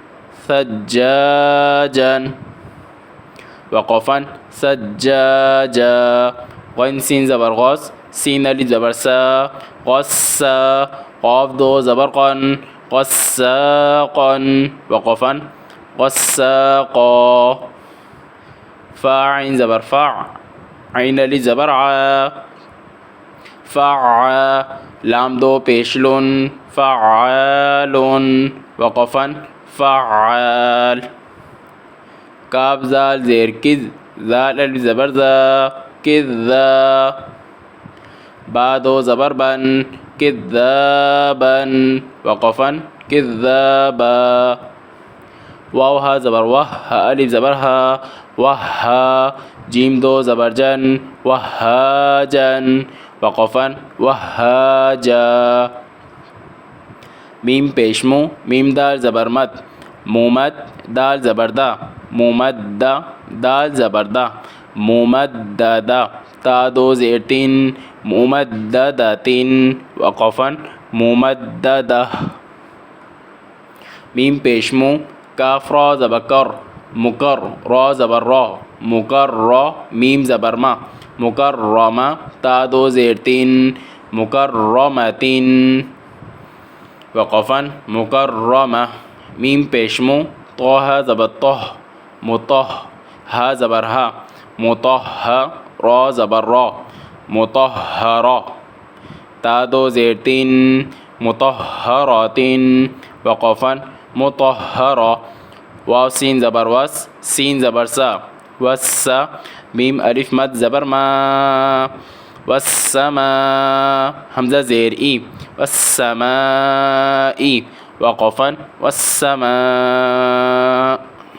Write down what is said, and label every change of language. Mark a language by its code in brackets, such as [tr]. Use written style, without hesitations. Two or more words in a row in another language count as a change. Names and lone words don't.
[ur] سجاجا، وقفاً سجاجا، غین سین زبر غوث، سین الف زبر سا، غصا، قاف دو زبر قن، غساقا، وقفاً غساقا، فا عین زبر فع، عین الف زبر ع، فعا، لام دو پیش لن، فعال، وقفاً فعال، کاف زال زیر کز، زال الف زبر زا، کذا، با دو زبر بن، کذابا، وقفاً کذابا، واو ہا زبر وہ، ہا الف زبر ہا، وہا، جیم دو زبر جن، وہاجن، وقفاً وہاجا، میم پیش مو، میم دال زبر مد، مومد، دال زبر دا، مومدہ، دال زبر دا، مومددہ، تا دو زیر تین، مومددۃ، وقفاً مومددہ، میم پیش مو، کاف را زبر کر، مکر، را زبر را، مکر را، میم زبر ما، مکرمہ، تا دو زیر تین، مكرمة وقفا مكرمة ميم پیشمو طه زبر طه مطه ها زبر ها مطهر را زبر را مطهرة تا دو زیر تین مطهرات وقفا مطهرة واو سین زبر وس سین زبر سا وسا میم الف مد زبر ما والسماء حمزة زیر ای والسماء وقفا والسماء